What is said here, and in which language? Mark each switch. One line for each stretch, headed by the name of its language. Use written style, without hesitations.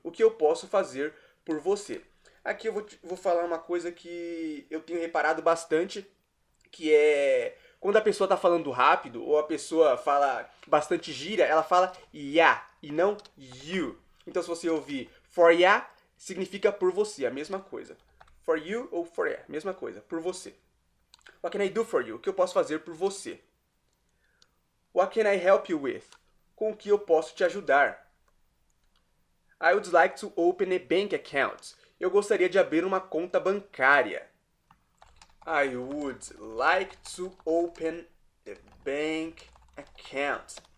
Portuguese: O que eu posso fazer por você? Aqui eu vou falar uma coisa que eu tenho reparado bastante, que é quando a pessoa está falando rápido ou a pessoa fala bastante gíria, ela fala ya e não you. Então, se você ouvir for ya, significa por você, a mesma coisa. For you ou for ya, mesma coisa, por você.
English: What can I do for you?
Portuguese: O que eu posso fazer por você?
English: What can I help you with?
Portuguese: Com o que eu posso te ajudar?
English: I would like to open a bank account.
Portuguese: Eu gostaria de abrir uma conta bancária.
English: I would like to open a bank account.